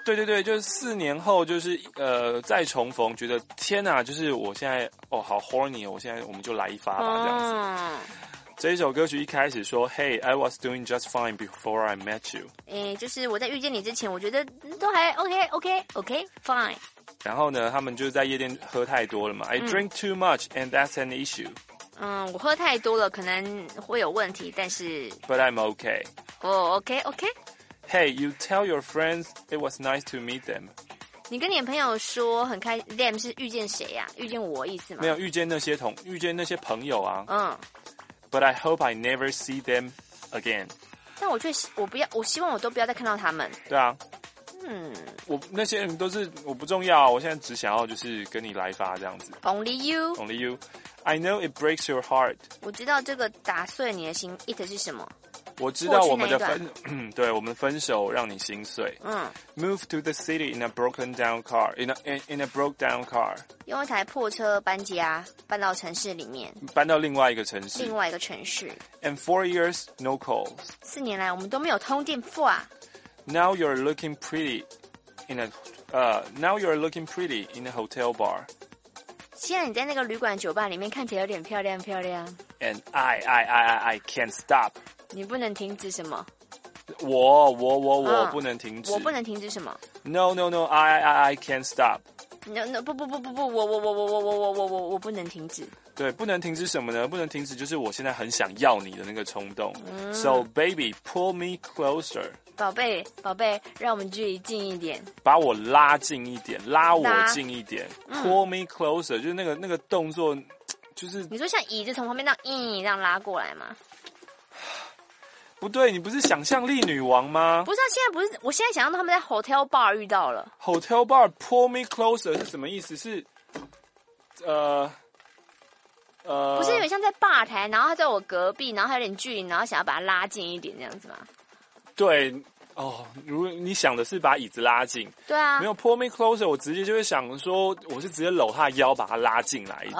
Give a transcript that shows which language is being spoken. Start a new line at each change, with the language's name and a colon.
Chinese: 对对对，就是四年后，就是再重逢，觉得天哪，就是我现在哦，好 horny， 我现在我们就来一发吧，这样子。这一首歌曲一开始说 ，
English: Hey， I was doing just fine before I met you。
Chinese: 就是我在遇见你之前，我觉得都还
English: OK OK OK fine。
Chinese: 然后呢，他们就是在夜店喝太多了嘛 ，
English: I drink too much and that's an issue。
Chinese: 我喝太多了，可能会有问题，但是
English: But I'm okay。 Okay. Hey, you tell your friends it was nice to meet them.
Chinese: 你跟你朋友说很开心 ，them 是遇见谁呀、啊？遇见我意思吗？没有，遇见那些朋友啊。
English: But I hope I never see them again.
Chinese: 但我却我不要，我希望我都不要再看到他们。对啊。我那些人都是我不重要、啊，我现在只想要就是跟你来发这样子。
English: Only you. Only you. I know it breaks your heart.
Chinese: 我知道这个打碎你的心 ，it 是什么？我知道我们的分，对，我们分手让你心碎。
English: Move to the city in a broken down car, in a broke down car.
Chinese: 用一台破车搬家，搬到城市里面。搬到另外一个城市。另外一个城市。
English: And 4 years no calls.
Chinese: 四年来我们都没有通电话、啊。
English: Now you're looking pretty in a hotel bar.
Chinese: 现在你在那个旅馆酒吧里面看起来有点漂亮漂亮。
English: And I can't stop.
Chinese: 你不能停止什么？我不能停止。我不能停止什么
English: ？No, I can't stop.
Chinese: No, 不，我不能停止。对，不能停止什么呢？不能停止就是我现在很想要你的那个冲动。
English: So baby, pull me closer.
Chinese: 宝贝，让我们距离近一点。把我拉近一点，拉我近一点。
English: Pull me closer，
Chinese: 就是那个动作，就是你说像椅子从旁边这样这样拉过来吗？不对，你不是想象力女王吗？不是啊，现在不是，我现在想象他们在 hotel bar 遇到了。
English: hotel bar pull me closer
Chinese: 是什么意思？是，不是有点像在吧台，然后他在我隔壁，然后还有点距离，然后想要把他拉近一点这样子吗？对，哦，如果你想的是把椅子拉近，对啊，没有
English: pull me closer，
Chinese: 我直接就会想说，我是直接搂他腰，把他拉进来一点。